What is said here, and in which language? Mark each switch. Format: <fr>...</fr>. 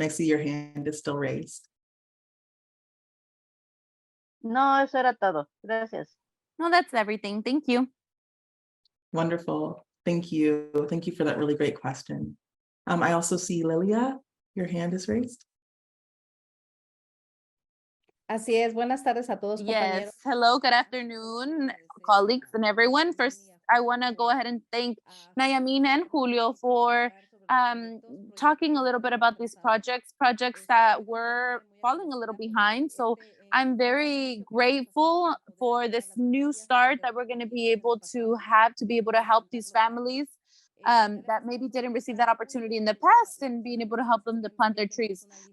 <en>I see your hand is still raised.</en> <es>No, eso era todo. Gracias.</es> <en>No, that's everything. Thank you. Wonderful. Thank you. Thank you for that really great question. I also see Lilia, your hand is raised.</en> <es>Así es, buenas tardes a todos, compañeros.</es> <en>Yes, hello, good afternoon, colleagues and everyone. First, I want to go ahead and thank Nayamin and Julio for talking a little bit about these projects that were falling a little behind. So I'm very grateful for this new start that we're going to be able to have to be able to help these families that maybe didn't receive that opportunity in the past, and being able to help them to plant their trees.</en>